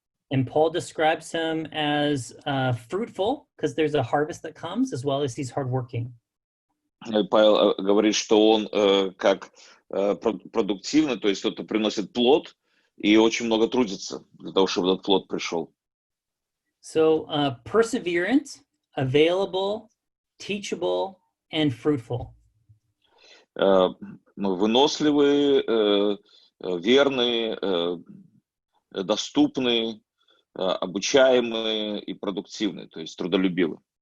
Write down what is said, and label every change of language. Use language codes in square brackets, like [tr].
[en] And Paul describes him as fruitful because there's a harvest that comes, as well as he's hardworking. [ru] Павел говорит, что он как продуктивный, то есть кто-то приносит плод и очень много трудится для того, чтобы этот плод пришел. [en] So perseverant, available, teachable, and fruitful. [ru] Выносливый, верный, доступный, обучаемый и продуктивный, то есть трудолюбивый.